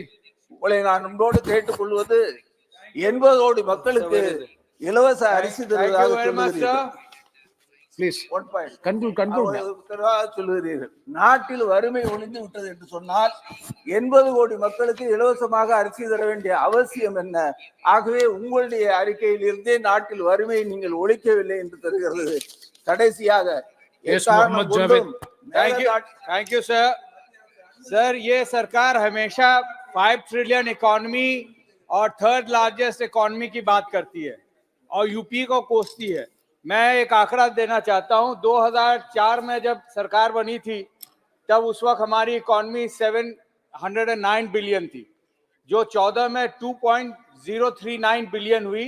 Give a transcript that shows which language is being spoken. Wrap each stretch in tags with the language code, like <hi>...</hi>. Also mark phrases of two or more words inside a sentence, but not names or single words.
<ta>உங்களை நான் அன்போடு கேட்டுக் கொள்வது 80 கோடி மக்களுக்கு இலவச அரிசி தருவதாக சொல்லுகிறீர்கள். நாட்டில் வறுமை ஒழிந்து விட்டது என்று சொன்னால் 80 கோடி மக்களுக்கு இலவசமாக அரிசி தர வேண்டிய அவசியம் என்ன? ஆகவே உங்களுடைய அறிக்கையில் இருந்தே நாட்டில் வறுமையை நீங்கள் ஒழிக்கவில்லை என்று தருகிறது. கடைசியாக</ta> <en>Thank you sir.</en> <hi>ये सरकार हमेशा 5</hi> <en>trillion economy</en> <hi>और</hi> <en>third largest economy</en> <hi>की बात करती है और यूपी को कोसती है। मैं एक आंकड़ा देना चाहता हूं, 2004 में जब सरकार बनी थी तब उस वक्त हमारी इकोनॉमी 709 बिलियन थी, जो 14 में 2.039 बिलियन हुई।</hi>